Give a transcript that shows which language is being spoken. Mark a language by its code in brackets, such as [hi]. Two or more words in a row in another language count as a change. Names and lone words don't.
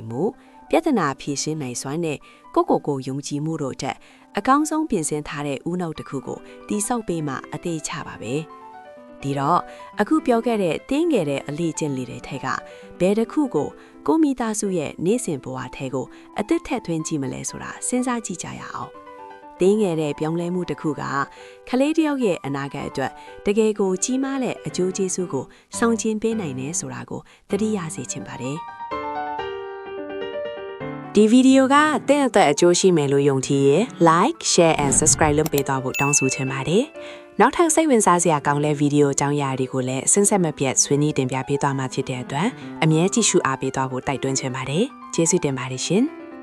[my] မှုပြဿနာဖြေရှင်းနိုင်စွမ်းနဲ့ကိုယုံကြည်မှုတို့တက်အကောင်းဆုံးပြင်ဆင်ထားတဲ့ဦးနှုတ်တစ်ခုကိုတိဆောက်ပေးမှအသေးချပါပဲဒီတော့အခုပြောခဲ့တဲ့တင်းငယ်တဲ့အလေးကျင့်လေးတွေထဲကဘယ်တစ်ခုကိုမိသားစုရဲ့နေ့စဉ်ဘဝထဲကိုအသစ်ထည့်သွင်းကြည့်မလဲဆိုတာစဉ်းစားကြည့်ကြရအောင်တင်းငယ်တဲ့ပြောင်းလဲမှုတစ်ခုကကလေးတစ်ယောက်ရဲ့အနာဂတ်အတွက်တကယ်ကိုကြီးမားတဲ့အကျိုးကျေးဇူးကိုဆောင်ကျဉ်ပေးနိုင်တယ်ဆိုတာကိုသတိရစေချင်ပါတယ် ဒီဗီဒီယိုကတဲ့အတွက်အကျိုးရှိမယ်လို့ယုံကြည်ရင် [en] like share and subscribe [my] လုပ်ပေးသွားဖို့တောင်းဆိုချင်ပါတယ်နောက်ထပ်စိတ်ဝင်စားစရာကောင်းတဲ့ဗီဒီယိုအကြောင်းအရာတွေကိုလည်းစဉ်ဆက်မပြတ်ဆွေးနွေးတင်ပြပေးသွားမှာဖြစ်တဲ့အတွက်အမြဲကြည့်ရှုအားပေးသွားဖို့တိုက်တွန်းချင်ပါတယ်ကျေးဇူးတင်ပါတယ်ရှင်